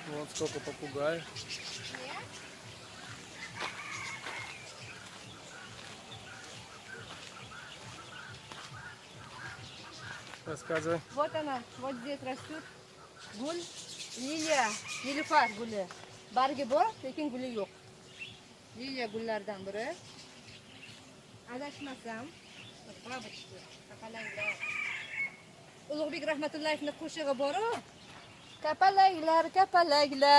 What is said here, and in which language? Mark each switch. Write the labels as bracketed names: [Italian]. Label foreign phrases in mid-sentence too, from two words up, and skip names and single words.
[Russian] сколько попугаев. Рассказывай. Вот она, вот здесь растет гуль, [Uzbek] liliya, nilufar guli. Bargi bor, lekin guli yo'q. Liliya gullardan biri. Adashmasam, babichki, kapalanglar. Ulug'bek Rahmatullayevning qo'shig'i bor-ku. Kapalanglar, kapalanglar.